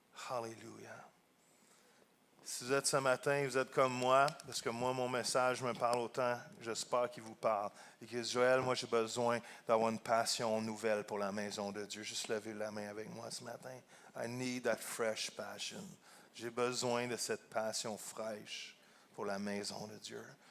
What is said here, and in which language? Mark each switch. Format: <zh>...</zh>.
<fr>Alléluia. Si vous êtes ce matin, vous êtes comme moi, parce que moi, mon message me parle autant, j'espère qu'il vous parle. Et que Joël, moi, j'ai besoin d'avoir une passion nouvelle pour la maison de Dieu. Juste levez la main avec moi ce matin.</fr> <en>I need that fresh passion.</en> <fr>J'ai besoin de cette passion fraîche pour la maison de Dieu.</fr>